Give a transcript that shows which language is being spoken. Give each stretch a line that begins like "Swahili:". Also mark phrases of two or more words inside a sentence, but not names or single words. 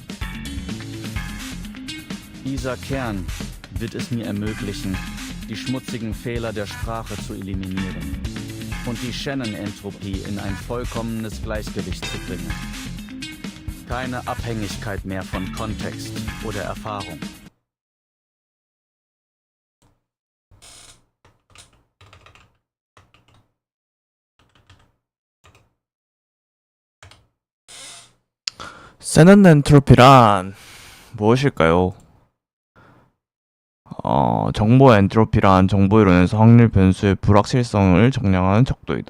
German: Dieser Kern wird es mir ermöglichen, die schmutzigen Fehler der Sprache zu eliminieren und die Shannon-Entropie in ein vollkommenes Gleichgewicht zu bringen. Keine Abhängigkeit mehr von Kontext oder Erfahrung.
Korean: 세넌 엔트로피란 무엇일까요? 정보 엔트로피란 정보 이론에서 확률 변수의 불확실성을 정량하는 척도이다.